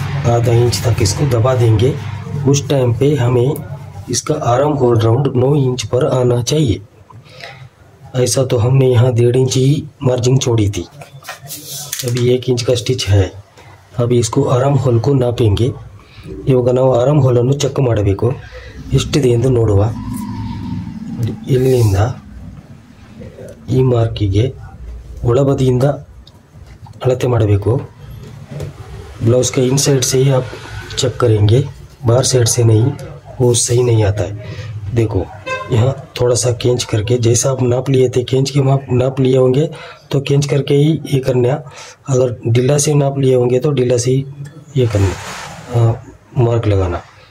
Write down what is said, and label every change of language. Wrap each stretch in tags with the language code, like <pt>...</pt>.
<hi>आधा इंच तक इसको दबा देंगे. उस टाइम पे हमें इसका आर्म होल राउंड 9 इंच पर आना चाहिए. ऐसा तो हमने यहाँ 1.5 इंच ही मार्जिन छोड़ी थी, अभी 1 इंच का स्टिच है। अभी इसको ಆರಾಮ್ ಹೋಲ್ को ನಾಪೆಂಗೆ।</hi> <kn>ಇವಾಗ ನಾವು ಆರಾಮ್ ಹೋಲನ್ನು ಚೆಕ್ ಮಾಡಬೇಕು, ಎಷ್ಟಿದೆ ಎಂದು ನೋಡುವ। ಇಲ್ಲಿಂದ ಈ ಮಾರ್ಕಿಗೆ ಒಳಬದಿಯಿಂದ ಅಳತೆ ಮಾಡಬೇಕು।</kn> <hi>ब्लाउज के इनसाइड से ही आप चेक करेंगे, बाहर साइड से नहीं, वो सही नहीं आता है। देखो यहाँ थोड़ा सा खींच करके, जैसा आप नाप लिए थे खींच के नाप लिए होंगे तो खींच करके ही ये करना। अगर ढीला से नाप लिए होंगे तो ढीला से ही ये करना, मार्क लगाना।</hi>